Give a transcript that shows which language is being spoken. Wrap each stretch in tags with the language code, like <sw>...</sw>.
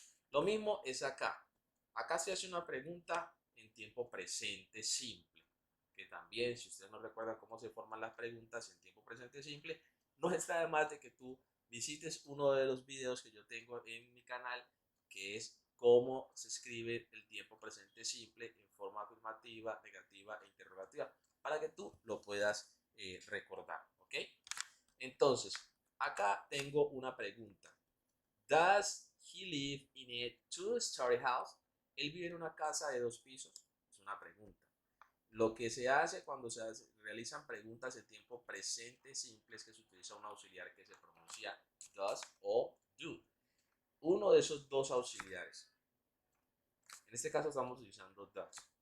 <es>Lo mismo es acá. Acá se hace una pregunta en tiempo presente simple, que también, si ustedes no recuerdan cómo se forman las preguntas en tiempo presente simple, no está de más de que tú visites uno de los videos que yo tengo en mi canal, que es cómo se escribe el tiempo presente simple en forma afirmativa, negativa e interrogativa, para que tú lo puedas recordar, ¿ok? Entonces, acá tengo una pregunta.</es> <en>Does he live in a two-story house?</en> <es>¿Él vive en una casa de 2 pisos? Es una pregunta. Lo que se hace cuando realizan preguntas en tiempo presente simple es que se utiliza un auxiliar que se pronuncia does o do. Uno de esos dos auxiliares. En este caso estamos utilizando does.</es>